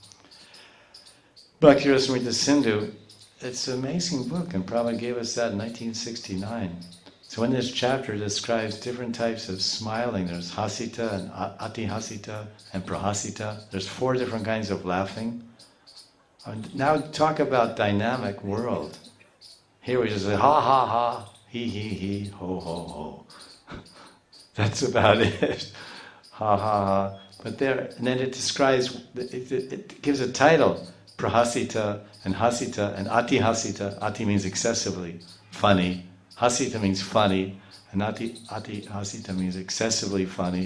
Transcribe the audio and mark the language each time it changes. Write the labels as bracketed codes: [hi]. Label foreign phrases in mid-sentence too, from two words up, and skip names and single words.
[en] Bhakti Rasamrita Sindhu, it's an amazing book, and Prabhupada gave us that in 1969. So in this chapter it describes different types of smiling. There's hasita and atihasita and prahasita. There's 4 different kinds of laughing. And now talk about dynamic world. Here we just say ha ha ha, he, ho ho ho. That's about it. Ha ha ha. But there, and then it describes, it gives a title, prahasita and hasita and atihasita. Ati means excessively funny. Hasita means funny, and atihasita means excessively funny.